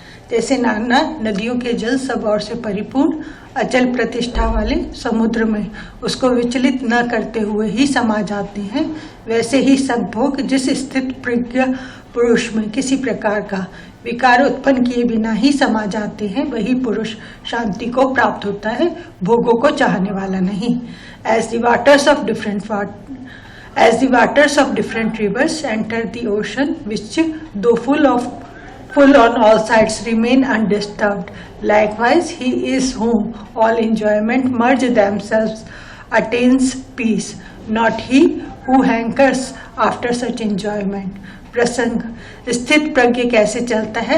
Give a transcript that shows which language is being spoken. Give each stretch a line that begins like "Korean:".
Hindi: जैसे नाना नदियों के जल सब ओर से परिपूर्ण अचल प्रतिष्ठा वाले समुद्र में उसको विचलित न करते हुए ही समा जाते हैं, वैसे ही सब भोग जिस स्थित प्रज्ञ पुरुष में किसी प्रकार का विकार उत्पन्न किए बिना ही समा जाते हैं, वही पुरुष शांति को प्राप्त होता है, भोगों को चाहने वाला नहीं।
English: As the waters of different As the waters of different rivers enter the ocean, which though full on all sides remain undisturbed, likewise he is whom all enjoyment merge themselves attains peace, not he who hankers after such enjoyment.
Hindi: प्रसंग, स्थित प्रज्ञ कैसे चलता है?